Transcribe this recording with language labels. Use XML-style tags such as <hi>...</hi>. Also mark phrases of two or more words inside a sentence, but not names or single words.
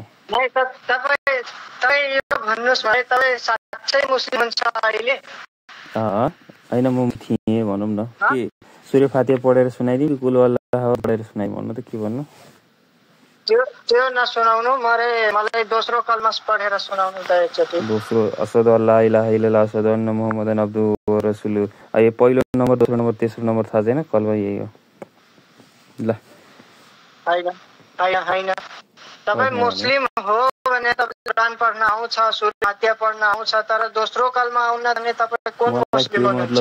<ne>तपाईँ यो भन्नुस् भने तपाईँ साच्चै मुस्लिम हुन्छ अहिले? हैन, म थिएँ भनौँ न। के सूर्य फातिहा पढेर सुनाइदिनु कि कुल अल्लाह पढेर सुनाइ भन्नु त के भन्नु? त्यो नसुनाउनु, मलाई दोस्रो कलमा पढेर सुनाउनु त एकचोटि।</ne> <ar>दोस्रो أشهد أن لا إله إلا الله أشهد أن محمدا عبده ورسوله.</ar> <ne>यो पहिलो नम्बर, दोस्रो नम्बर, तेस्रो नम्बर थाहा छैन, कलमा यही हो। ल हैन, तपाईँ मुस्लिम हो भने तपाईँ कुरान पढ्न आउँछ, सूर्य फातिहा पढ्न आउँछ, तर दोस्रो कलमा आउन भने तपाईँ कुन मुस्लिम हुनुहुन्छ?</ne>